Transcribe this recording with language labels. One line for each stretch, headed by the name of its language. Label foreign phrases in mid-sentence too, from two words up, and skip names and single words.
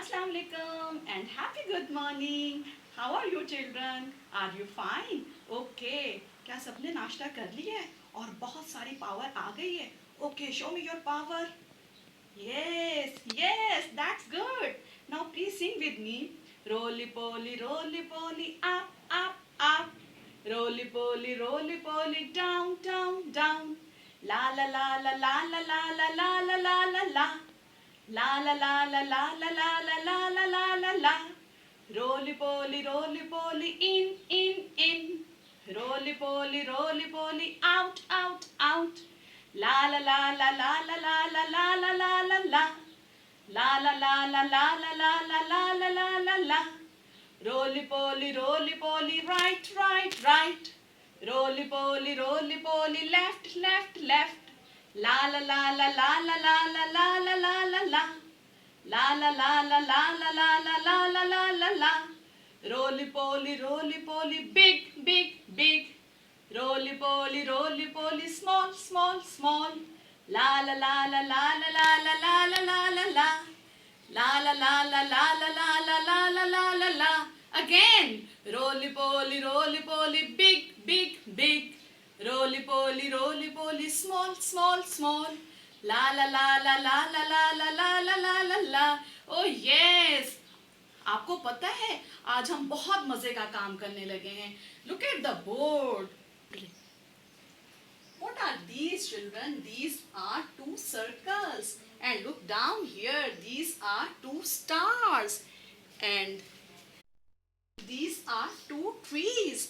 English: Assalamualaikum and happy good morning. How are you children? Are you fine? Okay.
Hindi: क्या सबने नाश्ता कर लिया है और बहुत सारी पावर आ गई है?
English: Okay, show me your power. Yes, yes, that's good. Now please sing with me. Roly poly, up, up, up. Roly poly, down, down, down. La la la la la la la la la la la la la. La la la la la la la la la la la la la. Roly poly, in. Roly poly, out, out, out. La la la la la la la la la la la la la. La la la la la la la la la la la la la. Roly poly, right, right, right. Roly poly, left, left, left. La la la la la la la la la la la la la. La la la la la la la la la la la la la. Roly poly, big, big, big. Roly poly, small, small, small. La la la la la la la la la la la la la. La la la la la la la la la la la la la. Again. Roly poly, big, big, big. Roly poly, small, small, small. La la la la la la la la la la la la la. Oh yes.
Hindi: आपको पता है आज हम बहुत मजे का काम करने लगे हैं.
English: Look at the board. What are these children? These are two circles. And look down here. These are two stars. And these are two trees.